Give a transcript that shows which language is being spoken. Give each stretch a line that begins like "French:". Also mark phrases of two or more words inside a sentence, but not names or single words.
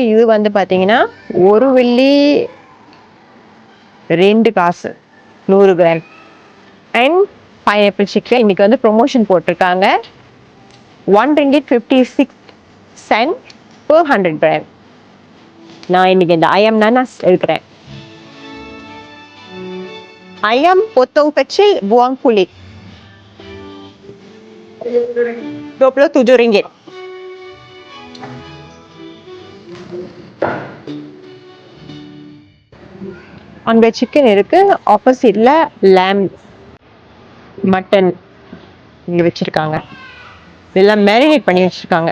Tamil: இது வந்து பார்த்தீங்கன்னா 1 வெள்ளி 2 காசு 100 grams.
English: and pineapple chicken
Tamil: இன்னைக்கு வந்து ப்ரொமோஷன் போட்டிருக்காங்க.
English: 1 ringgit 56 cents per 100 grams.
Tamil: நான் இன்னைக்கு இந்த
Malay: ayam nanas
Tamil: எடுக்கிறேன்.
Malay: ayam potong kecil buang kulit 27 ringgit.
Tamil: அங்க சிக்கன் இருக்கு. ஆப்போசிட்ல lamb, மட்டன் இங்க வச்சிருக்காங்க. இதெல்லாம் மேரினேட் பண்ணி வச்சிருக்காங்க.